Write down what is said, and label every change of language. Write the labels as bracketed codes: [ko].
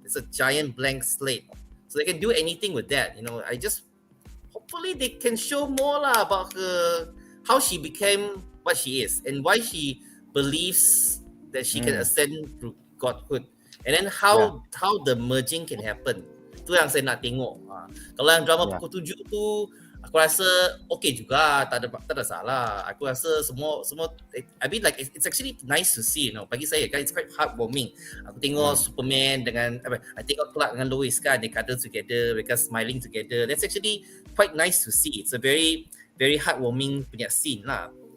[en] It's a giant blank slate. So they can do anything with that, you know. Hopefully they can show more lah about her, how she became what she is, and why she believes that she can ascend through godhood, and then how the merging can happen. [ms] Itu yang saya nak tengok. Kalau yang drama pukul 7 tu, aku rasa okay juga, tak ada salah. Aku rasa semua [en] I mean like it's actually nice to see, you know. [ms] Bagi saya kan, [en] it's quite heartwarming. [ms] Aku tengok Superman dengan I tengok Clark dengan Lois kan, [en] they cuddle together, [ms] mereka [en] smiling together. That's actually quite nice to see. It's a very very heartwarming punya scene lah.